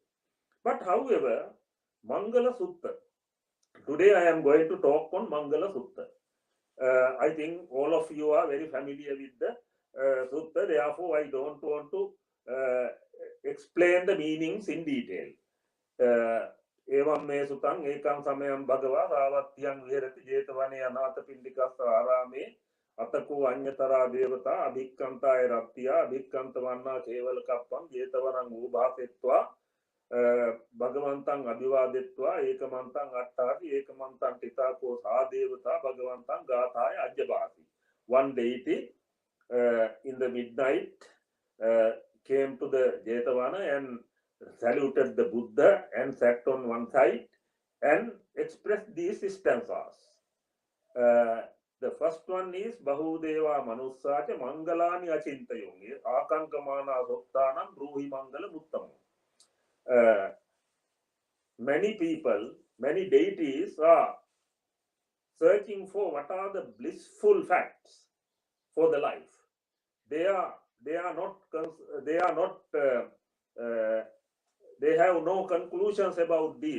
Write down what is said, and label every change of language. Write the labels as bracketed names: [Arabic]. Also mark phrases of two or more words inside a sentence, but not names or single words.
[English] But however, Mangala Sutta, today I am going to talk on Mangala Sutta. I think all of you are very familiar with the Sutta, therefore I don't want to explain the meanings in detail. [Pali] Evam me sutang ekam samayam bhagava ravatyang viharati jetavane anatha pindikassa arame atako anyatara devata abhikkantaya rattiya abhikkantavanna kevala kappam jetavarang ubhasetva bhagavantang abhivadetva ekamantang attati ekamantang titako sadevata bhagavantang gathaya ajjabhati. [English] One deity in the midnight came to the Jetavana and saluted the Buddha and sat on one side and expressed these stanzas. The first one is [Pali] Bahudeva Manussacha Mangalani Achintayungi Akankamana Sottanam Bruhi Mangala Muttam. [English] Many people, many deities are searching for what are the blissful facts for the life. They are not they have no conclusions about this.